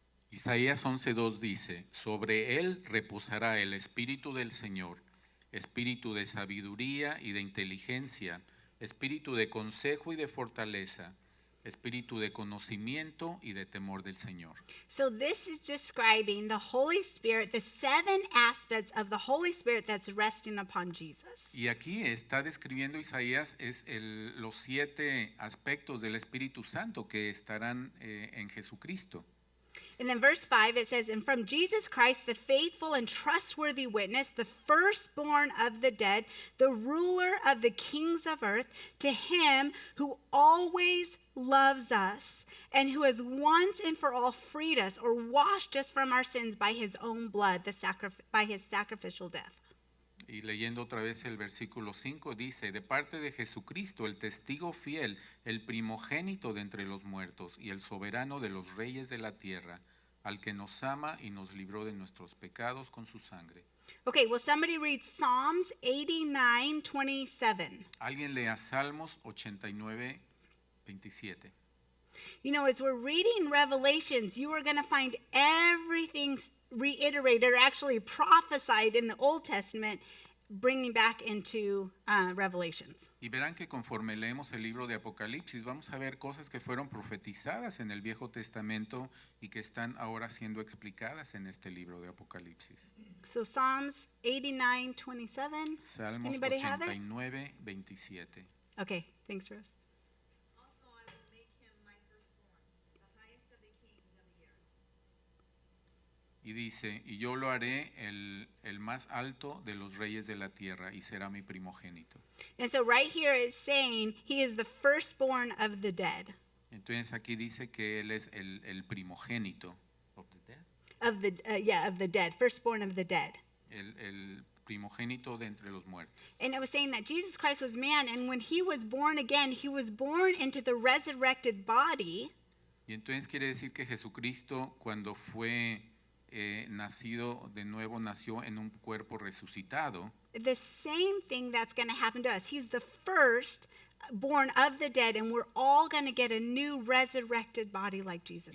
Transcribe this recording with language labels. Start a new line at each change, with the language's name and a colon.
Spanish: Isaías 11:2 dice, sobre él reposará el espíritu del Señor, espíritu de sabiduría y de inteligencia, espíritu de consejo y de fortaleza, espíritu de conocimiento y de temor del Señor.
English: So this is describing the Holy Spirit, the 7 aspects of the Holy Spirit that's resting upon Jesus.
Spanish: Y aquí está describiendo Isaías los 7 aspectos del Espíritu Santo que estarán en Jesucristo.
English: And then verse 5, it says, and from Jesus Christ, the faithful and trustworthy witness, the firstborn of the dead, the ruler of the kings of earth, to him who always loves us and who has once and for all freed us or washed us from our sins by his own blood, by his sacrificial death.
Spanish: Y leyendo otra vez el versículo 5 dice, de parte de Jesucristo, el testigo fiel, el primogénito de entre los muertos y el soberano de los reyes de la tierra, al que nos ama y nos libró de nuestros pecados con su sangre.
English: Okay, will somebody read Psalms 89:27?
Spanish: Alguien lea Salmos 89, 27.
English: You know, as we're reading Revelations, you are going to find everything reiterated or actually prophesied in the Old Testament, bringing back into Revelations.
Spanish: Y verán que conforme leemos el libro de Apocalipsis, vamos a ver cosas que fueron profetizadas en el Viejo Testamento y que están ahora siendo explicadas en este libro de Apocalipsis.
English: So Psalms 89:27.
Spanish: Salmos
English: Anybody have it?
Spanish: 89, 27.
English: Okay, thanks, Rose. Also, I will make him my firstborn, the highest of the kings of the earth.
Spanish: Y dice, y yo lo haré el más alto de los reyes de la tierra y será mi primogénito.
English: And so right here it's saying he is the firstborn of the dead.
Spanish: Entonces aquí dice que él es el primogénito
English: of the dead. Of the dead, firstborn of the dead.
Spanish: El primogénito de entre los muertos.
English: And it was saying that Jesus Christ was man, and when he was born again, he was born into the resurrected body.
Spanish: Y entonces quiere decir que Jesucristo cuando fue nacido de nuevo, nació en un cuerpo resucitado.
English: The same thing that's going to happen to us. He's the first born of the dead, and we're all going to get a new resurrected body like Jesus